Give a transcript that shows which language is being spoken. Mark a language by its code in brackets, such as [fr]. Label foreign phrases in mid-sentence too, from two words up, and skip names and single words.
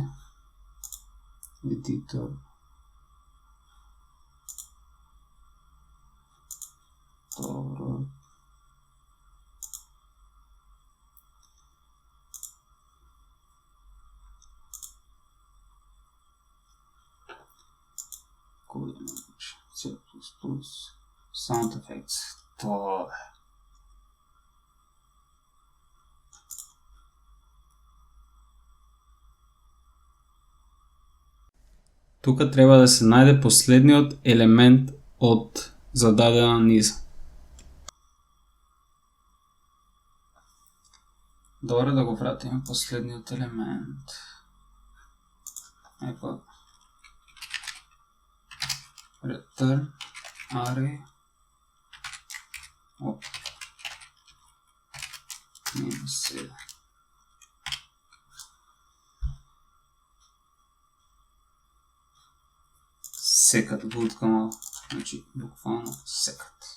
[mk] Едитор. Добро. Кој да напише? C++. [en] Sound effects. [mk] Тоа е. Тука треба да се најде последниот елемент од зададена низа. Добре, да го вратиме последниот елемент. Епа. [en] Return array. [mk] Оп. Минус 7. Секат го уткамо, значи буквално секат.